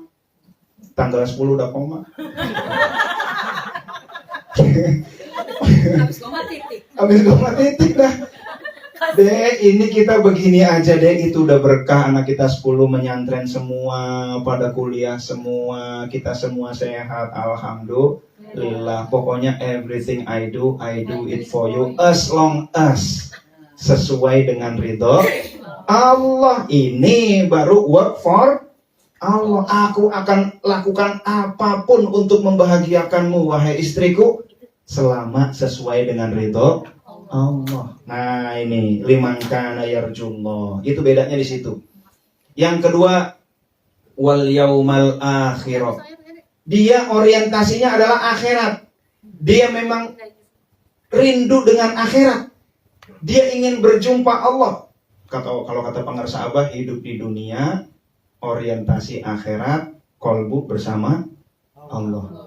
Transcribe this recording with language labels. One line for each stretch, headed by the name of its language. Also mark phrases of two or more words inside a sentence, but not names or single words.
Indonesian: Tanggal 10 udah koma. Habis koma titik dah. Dek, ini kita begini aja deh, itu udah berkah, anak kita 10 menyantren semua, pada kuliah semua, kita semua sehat, alhamdulillah. Pokoknya
English: everything I do it for you, as long as
Indonesian: sesuai dengan ridho Allah. Ini baru
English: work for Allah.
Indonesian: Aku akan lakukan apapun untuk membahagiakanmu, wahai istriku, selama sesuai dengan ridho Allah. Nah ini
Arabic: لمن كان يرجو الله.
Indonesian: Itu bedanya di situ. Yang kedua,
Arabic: واليوم الآخر.
Indonesian: Dia orientasinya adalah akhirat. Dia memang rindu dengan akhirat. Dia ingin berjumpa Allah. Kalau kata pengarsa Abah, hidup di dunia, orientasi akhirat, kolbu bersama Allah.